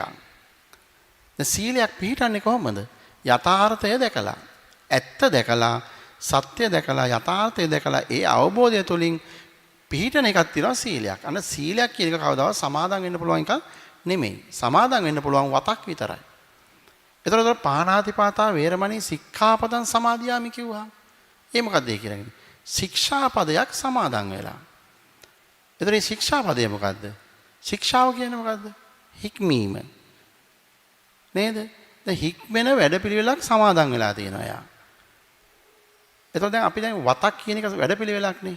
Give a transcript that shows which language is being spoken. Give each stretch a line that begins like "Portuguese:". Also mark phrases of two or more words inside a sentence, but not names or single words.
Sinhala: දැන් සීලයක් පිහිටන්නේ කොහොමද? යථාර්ථය දැකලා, ඇත්ත දැකලා, සත්‍ය දැකලා, යථාර්ථය දැකලා ඒ අවබෝධය තුළින් පිහිටන එකක් තියෙනවා සීලයක්. අන්න සීලයක් කියන එක කවදාවත් සමාදන් වෙන්න පුළුවන් එකක් නෙමෙයි. සමාදන් වෙන්න පුළුවන් වතක් විතරයි. එතකොට
Pali: පාණාතිපාතා වේරමණී සික්ඛාපදං සමාදියාමි
Sinhala: කිව්වා. ඒ මොකද්ද ඒ කියන්නේ? ශික්ෂාපදයක් සමාදන් වෙලා. එතකොට මේ ශික්ෂාපදය මොකද්ද? ශික්ෂාව කියන්නේ මොකද්ද? හික්මීම. නේද? දැන් හික්මෙන වැඩපිළිවෙලක් සමාදන් වෙලා තියෙනවා යා. එතකොට දැන් අපි දැන් වතක් කියන එක වැඩපිළිවෙලක් නේ.